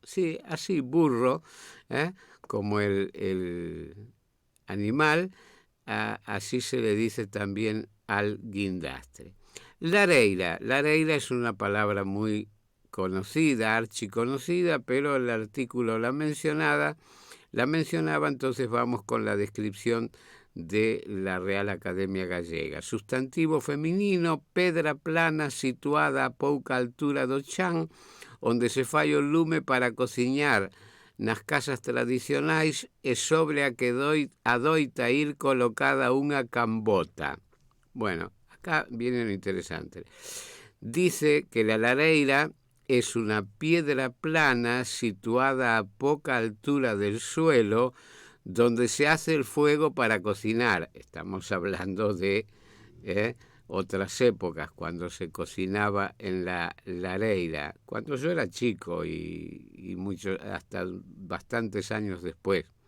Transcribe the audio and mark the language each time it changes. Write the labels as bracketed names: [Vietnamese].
[Spanish] Sí, así burro, como el animal, así se le dice también al guindastre. Lareira es una palabra muy conocida, archiconocida, pero el artículo la mencionaba, entonces vamos con la descripción de la Real Academia Gallega. [Galician] Sustantivo feminino, pedra plana situada a pouca altura do chan, onde se fai o lume para cociñar nas casas tradicionais e sobre a que adoita ir colocada unha cambota. [Spanish] Bueno, acá viene lo interesante. Dice que la lareira es una piedra plana situada a poca altura del suelo donde se hace el fuego para cocinar. Estamos hablando de otras épocas, cuando se cocinaba en la lareira, cuando yo era chico y hasta bastantes años después.